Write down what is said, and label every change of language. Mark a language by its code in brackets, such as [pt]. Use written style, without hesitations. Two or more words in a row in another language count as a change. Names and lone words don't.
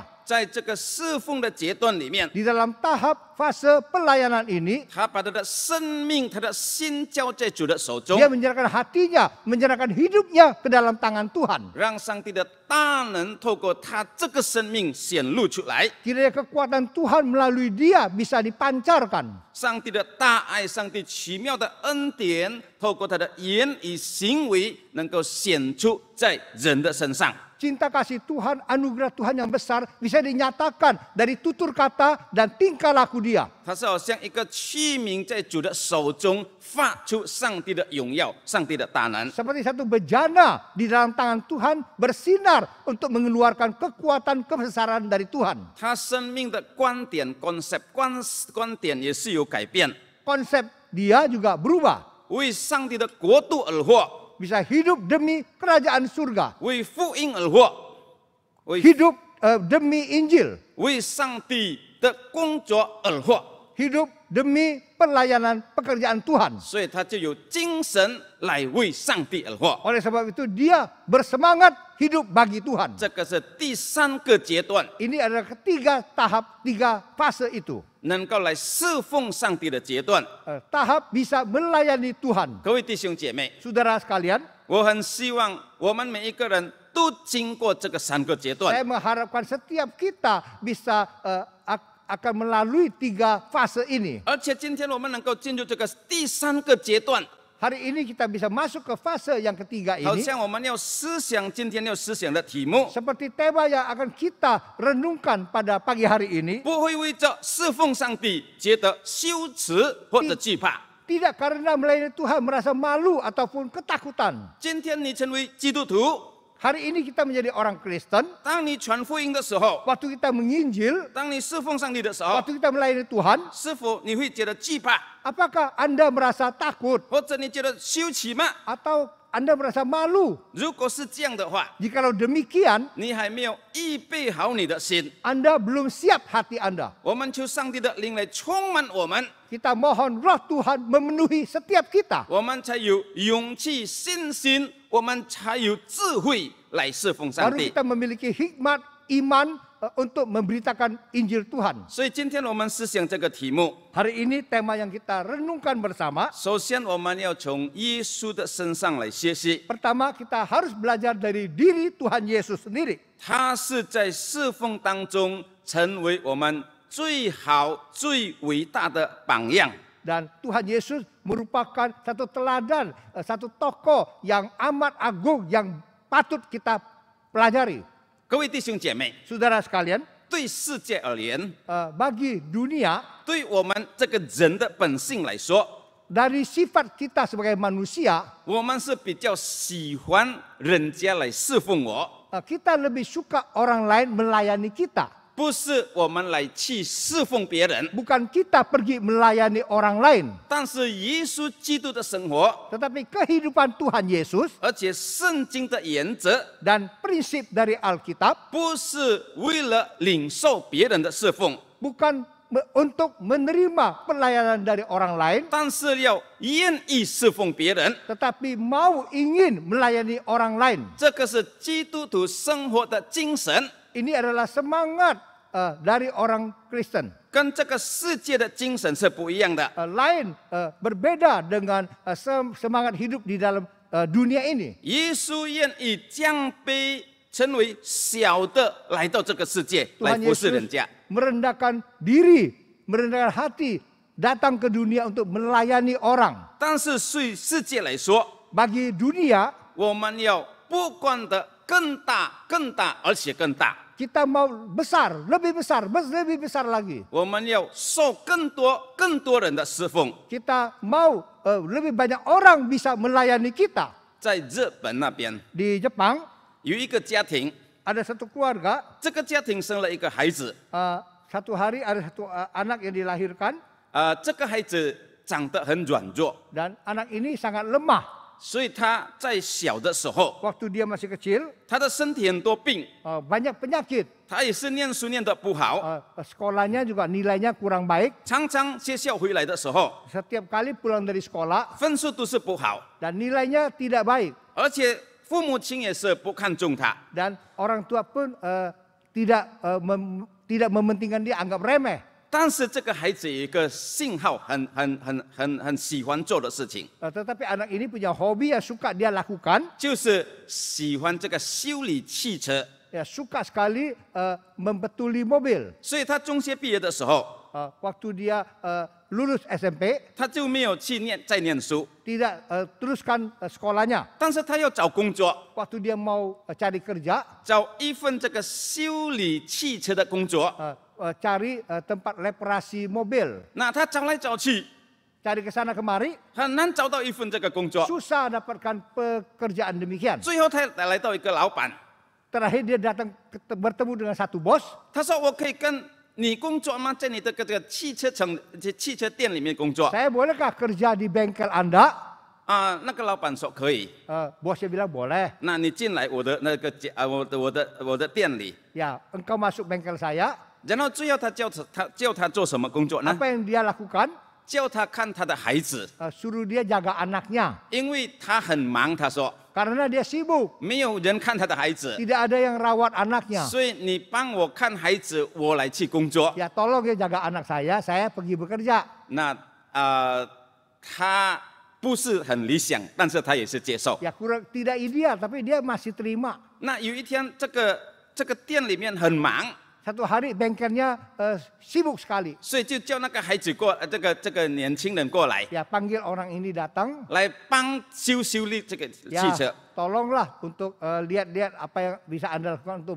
[zh] 在这个侍奉的阶段里面， [id] Di dalam tahap fase pelayanan ini, [zh] 他把他的生命、他的心交在主的手中， [id] dia menyerahkan hatinya, menyerahkan hidupnya ke dalam tangan Tuhan. [zh] 让上帝的大能透过他这个生命显露出来。 [id] Kiranya kekuatan Tuhan melalui dia bisa dipancarkan. [zh] 上帝的大爱，上帝奇妙的恩典，透过他的言语行为，能够显出在人的身上。 [id] Cinta kasih Tuhan, anugerah Tuhan yang besar bisa dinyatakan dari tutur kata dan tingkah laku dia. [zh] 它是好像一个器皿在主的手中发出上帝的荣耀、上帝的大能。 [id] Seperti satu bejana di dalam tangan Tuhan bersinar untuk mengeluarkan kekuatan kebesaran dari Tuhan. [zh] 他生命的观点 观点也是有改变， [id] Konsep dia juga berubah. [zh] 为上帝的国度而活， [id] Bisa hidup demi kerajaan surga. [zh] 为福音而活， [id] Hidup demi Injil. [zh] 为上帝的工作而活， [id] Hidup demi pelayanan pekerjaan Tuhan. [zh] 所以他就有精神来为上帝而活。 [id] Oleh sebab itu dia bersemangat hidup bagi Tuhan. [zh] 这个是第三个阶段， [id] Ini adalah ketiga tahap, 3 fase itu. [zh] 能够来侍奉上帝的阶段。 [id] Tahap bisa melayani Tuhan. [zh] 各位弟兄姐妹， [id] Saudara sekalian, [zh] 我很希望我们每一个人都经过这个3个阶段。 [id] saya mengharapkan setiap kita bisa akan melalui 3 fase ini. [zh] 而且今天我们能够进入这个第3个阶段， [id] Hari ini kita bisa masuk ke fase yang ketiga [zh] 好 [id] ini. [zh] 像我们要思想今天要思想的题目， [id] Seperti tema yang akan kita renungkan pada pagi hari ini. [zh] 不会为着侍奉上帝觉得羞耻或者惧怕。 [id] Tidak karena melayani Tuhan merasa malu ataupun ketakutan. [zh] 今天你成为基督徒， [id] Hari ini kita menjadi orang Kristen. [zh] 当你传福音的时候， [id] Waktu kita menginjil, [zh] 当你侍奉上帝的时候， [id] waktu kita melayani Tuhan, [zh] 是否你会觉得惧怕， [id] apakah Anda merasa takut [zh] 或者你觉得羞耻吗？ [id] atau Anda merasa malu? [zh] 如果是这样的话， [id] Jikalau demikian, [zh] 你还没有预备好你的心。 [id] Anda belum siap hati Anda. [zh] 我们求上帝的灵来充满我们， [id] Kita mohon roh Tuhan memenuhi setiap kita. [zh] 我们才有勇气、信心，我们才有智慧来侍奉上 [id] Baru [zh] 帝。 [id] kita memiliki hikmat, iman untuk memberitakan Injil Tuhan. [zh] 所以今天我们思想这个题目， [id] Hari ini tema yang kita renungkan bersama. [zh] 首先我们要从耶稣的身上来学习。 [id] Pertama kita harus belajar dari diri Tuhan Yesus sendiri. [zh] 他是在侍奉当中成为我们最好、最伟大的榜样。 [id] Dan Tuhan Yesus merupakan satu teladan, satu tokoh yang amat agung yang patut kita pelajari. [zh] 各位弟兄姐妹， [id] Saudara sekalian, [zh] 对世界而言， [id] bagi dunia, [zh] 对我们这个人的本性来说， [id] dari sifat kita sebagai manusia, [zh] 我们是比较喜欢人家来侍奉我， [id] kita lebih suka orang lain melayani kita. [zh] 不是我们来去侍奉别人。 [id] Bukan kita pergi melayani orang lain. [zh] 但是耶稣基督的生活， [id] Tetapi kehidupan Tuhan Yesus [zh] 而且圣经的原则， [id] dan prinsip dari Alkitab [zh] 不是为了领受别人的侍奉， [id] bukan untuk menerima pelayanan dari orang lain, [zh] 但是要愿意侍奉别人。 [id] tetapi mau ingin melayani orang lain. [zh] 这个是基督徒生活的精神， [id] Ini adalah semangat dari orang Kristen. [zh] 跟这个世界的精神是不一样的。 [id] Lain, berbeda dengan semangat hidup di dalam dunia ini. [zh] 耶稣愿意降卑，成为小的，来到这个世界来 [id] Tuhan [zh] 服侍 [id] Yesus [zh] 人家。 [id] merendahkan diri, merendahkan hati, datang ke dunia untuk melayani orang. [zh] 但是对世界来说， [id] Bagi dunia, [zh] 我们要不断的更大、更大，而且更大。 [id] kita mau besar, lebih besar lagi. [zh] 我们要受更多人的侍奉。 [id] Kita mau lebih banyak orang bisa melayani kita. [zh] 在日本那边 [id] Di Jepang [zh] 有一个家庭， [id] ada satu keluarga, [zh] 这个家庭生了一个孩子， [id] satu hari ada satu anak yang dilahirkan [zh] 这个孩子长得很软弱， [id] dan anak ini sangat lemah. [zh] 所以他在小的时候， [id] Waktu dia masih kecil, [zh] 他的身体很多病， [id] banyak penyakit. [zh] 他也是念书念得不好， [id] Sekolahnya juga nilainya kurang baik. [zh] 常常学校回来的时候， [id] Setiap kali pulang dari sekolah [zh] 分数都是不好， [id] dan nilainya tidak baik. [zh] 而且父母亲也是不看重他。 [id] Dan orang tua pun tidak mementingkan dia, anggap remeh. [zh] 但是这个孩子有一个信号，很喜欢做的事情， [id] Tetapi anak ini punya hobi yang suka dia lakukan, [zh] 就是喜欢这个修理汽车。 [id] ya suka sekali membetuli mobil. [zh] 所以他中学毕业的时候， [id] Waktu dia lulus SMP, [zh] 他就没有再念书， [id] tidak teruskan sekolahnya. [zh] 但是他要找工作， [id] Waktu dia mau cari kerja, [zh] 找一份这个修理汽车的工作。 [id] cari tempat reparasi mobil. [zh] 那他找来找去， [id] Cari ke sana kemari, [zh] 很难找到一份这个工作。 [id] susah dapatkan pekerjaan demikian. [zh] 最后他来到一个老板， [id] Terakhir dia datang bertemu dengan satu bos. [zh] 他说：“我可以跟你工作吗？在你的这个汽车店里面工作。” [id] Saya bolehkah kerja di bengkel Anda? [zh] 那个老板说可以。 [id] Bosnya bilang boleh. [zh] 那你进来我的那个我的店里， [id] Ya, engkau masuk bengkel saya. [zh] 然后最后他叫他做什么工作呢？ [id] Apa yang dia lakukan? [zh] 叫他看他的孩子， [id] Suruh dia jaga anaknya. [zh] 因为他很忙，他说 [id] Karena dia sibuk, [zh] 没有人看他的孩子， [id] tidak ada yang rawat anaknya. [zh] 所以你帮我看孩子，我来去工作。 [id] Ya tolong ya jaga anak saya pergi bekerja. [zh] 那他不是很理想，但是他也是接受。 [id] Ya kurang tidak ideal, tapi dia masih terima. [zh] 那有一天，这个店里面很忙， [id] Satu hari bengkelnya sibuk sekali. [zh] 所以就叫那个孩子这个年轻人过来， [id] Ya panggil orang ini datang. [zh] 来帮修理这个汽 [id] Ya [zh] 车。 [id] tolonglah untuk lihat-lihat apa yang bisa Anda lakukan untuk